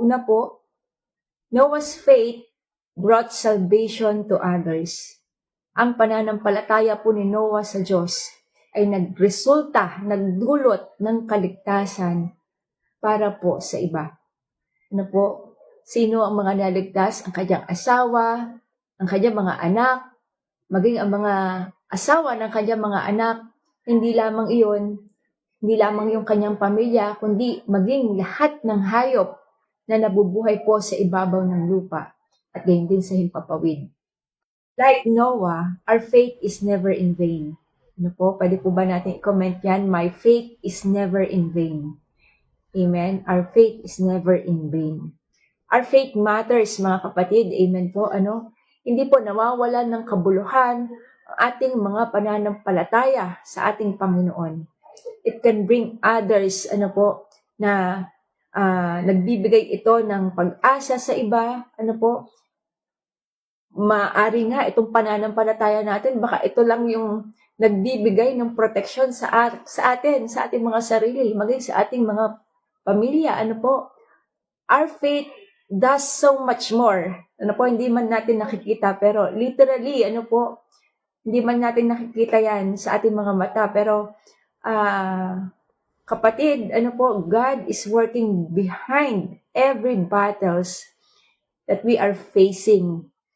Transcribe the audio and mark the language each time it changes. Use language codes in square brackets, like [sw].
[tl] Una po, [en] Noah's faith brought salvation to others. [tl] Ang pananampalataya po ni Noah sa Diyos ay nagdulot ng kaligtasan para po sa iba. Sino ang mga naligtas? Ang kanyang asawa, ang kanyang mga anak, maging ang mga asawa ng kanyang mga anak, hindi lamang yung kanyang pamilya, kundi maging lahat ng hayop na nabubuhay po sa ibabaw ng lupa at gayon din sa himpapawid. [en] Like Noah, our faith is never in vain. [tl] Pwede po ba natin i-comment yan? [en] My faith is never in vain. Amen? Our faith is never in vain. Our faith matters, [tl] mga kapatid. [en] Amen po. [tl] Hindi po nawawalan ng kabuluhan ang ating mga pananampalataya sa ating Panginoon. [en] It can bring others, [tl] na nagbibigay ito ng pag-asa sa iba. Maari nga itong pananampalataya natin, baka ito lang yung nagbibigay ng proteksyon sa atin, sa ating mga sarili, maging sa ating mga pamilya. [en] Our faith does so much more. [tl] Hindi man natin nakikita, pero literally, hindi man natin nakikita yan sa ating mga mata, pero Kapatid, ano po, [en] God is working behind every battles that we are facing.